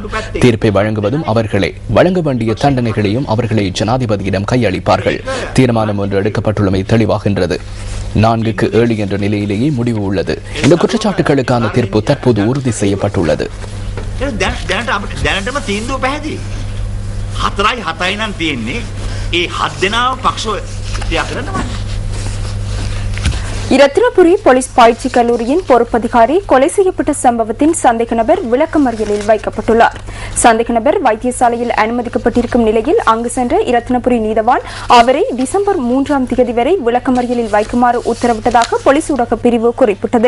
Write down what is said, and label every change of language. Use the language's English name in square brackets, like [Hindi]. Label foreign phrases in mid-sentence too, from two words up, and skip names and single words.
[Tamil] தீர்ப்பை வழங்குவதும் அவர்களே. வழங்க வேண்டிய தண்டனைகளையும் அவர்களை ஜனாதிபதியிடம் கையளிப்பார்கள். தீர்மானம் ஒன்று எடுக்கப்பட்டுள்ளமை தெளிவாகின்றது. 4-7 என்ற நிலையிலேயே முடிவு உள்ளது. இந்த குற்றச்சாட்டுகளுக்கான தீர்ப்பு தற்போது உறுதி செய்யப்பட்டுள்ளது. [Sinhala] 4-7 නම් තියෙන්නේ ඒ 7 දෙනාම පක්ෂව ක්‍රියා කරනවා. [Tamil] இரத்தினபுரி போலீஸ் பயிற்சி கல்லூரியின் பொறுப்பதிகாரி கொலை செய்யப்பட்ட சம்பவத்தின் சந்தேக நபர் விளக்கமறியலில் வைக்கப்பட்டுள்ளார். சந்தேக நபர் வைத்தியசாலையில் அனுமதிக்கப்பட்டிருக்கும் நிலையில் அங்கு சென்ற இரத்தினபுரி நீதவான் அவரை டிசம்பர் 3ஆம் தேதி வரை விளக்கமறியலில் வைக்குமாறு உத்தரவிட்டதாக போலீஸ் ஊடக பிரிவு குறிப்பிட்டது.